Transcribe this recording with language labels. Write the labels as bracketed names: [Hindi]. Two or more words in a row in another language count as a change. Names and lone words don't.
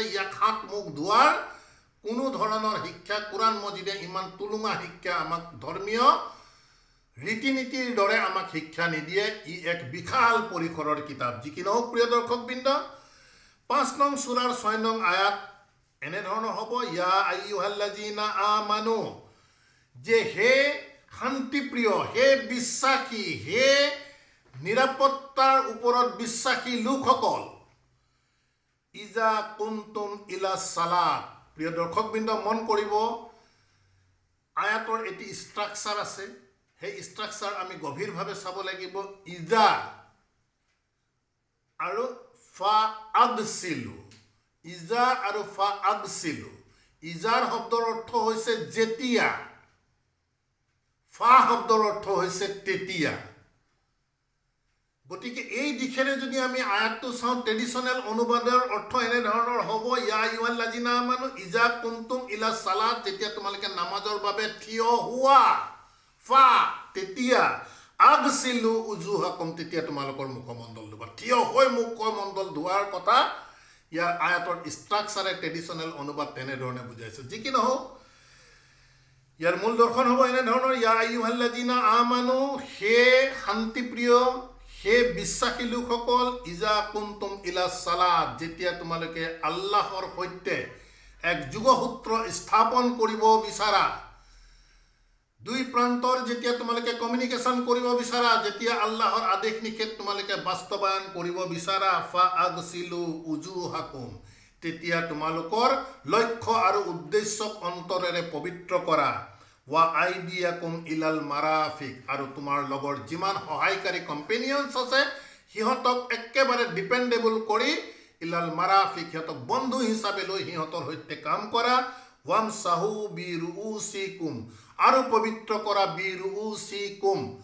[Assamese] ইয়াক হাত মুখ ধোৱাৰ কোনো ধৰণৰ শিক্ষা কোৰাণ মজিদে ইমান তুলুঙা শিক্ষা আমাক ধৰ্মীয় ৰীতি নীতিৰ দৰে আমাক শিক্ষা নিদিয়ে। ই এক বিশাল পৰিসৰৰ কিতাপ। যি কি নহওক প্ৰিয় দৰ্শকবৃন্দ, ৫ নং সূৰাৰ ৬ নং আয়াত এনেধৰণৰ হ'ব, [Arabic] يا أيها الذين آمنوا, [Assamese] যে হে শান্তিপ্ৰিয়, হে বিশ্বাসী, হে নিৰাপত্তাৰ ওপৰত বিশ্বাসী লোকসকল, [Arabic] إذا قمتم إلى الصلاة. [Assamese] প্ৰিয় দৰ্শকবৃন্দ, মন কৰিব, আয়াতৰ এটি ষ্ট্ৰাকচাৰ আছে। সেই ষ্ট্ৰাকচাৰ আমি গভীৰভাৱে চাব লাগিব। ইজা আৰু [Arabic] فاغسلوا, [Assamese] ইজা আৰু [Arabic] فاغسلوا. [Assamese] ইজাৰ শব্দৰ অৰ্থ হৈছে যেতিয়া, ফা শব্দৰ অৰ্থ হৈছে তেতিয়া। গতিকে এই দিশেৰে যদি আমি আয়াতটো চাওঁ, ট্ৰেডিশ্যনেল অনুবাদৰ অৰ্থ এনেধৰণৰ হ'ব, [Arabic] يا أيها الذين آمنوا إذا قمتم إلى الصلاة, [Assamese] যেতিয়া তোমালোকে নামাজৰ বাবে থিয় হোৱা, ফা তেতিয়া, [Arabic] اغسلوا وجوهكم, [Assamese] তেতিয়া তোমালোকৰ মুখমণ্ডল ধুবা। থিয় হৈ মুখমণ্ডল ধোৱাৰ কথা ইয়াৰ আয়াতৰ ষ্ট্ৰাকচাৰে ট্ৰেডিশ্যনেল অনুবাদ তেনেধৰণে বুজাইছে। যি কি নহওক, ইয়াৰ মূল দৰ্শন হ'ব এনেধৰণৰ, [Arabic] يا أيها الذين آمنوا, [Assamese] হে শান্তিপ্ৰিয়, হে বিশ্বাসী লোকসকল, [Arabic] إذا كنتم إلى الصلاة, [Assamese] যেতিয়া তোমালোকে আল্লাহৰ সৈতে এক যোগসূত্ৰ স্থাপন কৰিব বিচাৰা, দুই প্ৰান্তৰ যেতিয়া তোমালোকে কমিউনিকেশ্যন কৰিব বিচাৰা, যেতিয়া আল্লাহৰ আদেশ নিষেধ তোমালোকে বাস্তৱায়ন কৰিব বিচাৰা, [Arabic] فاغسلوا وجوهكم, [Assamese] তেতিয়া তোমালোকৰ লক্ষ্য আৰু উদ্দেশ্যক অন্তৰেৰে পবিত্ৰ কৰা, [Arabic] وأيديكم إلى المرافق, [Assamese] আৰু তোমাৰ লগৰ যিমান সহায়কাৰী কম্পেনিয়নছ আছে সিহঁতক একেবাৰে ডিপেণ্ডেবল কৰি [Arabic] إلى المرافق, [Assamese] সিহঁতক বন্ধু হিচাপে লৈ সিহঁতৰ সৈতে কাম কৰা, [Arabic] وامسحوا برءوسكم, [Assamese] আৰু পবিত্ৰ কৰা বিৰুউচিকুম,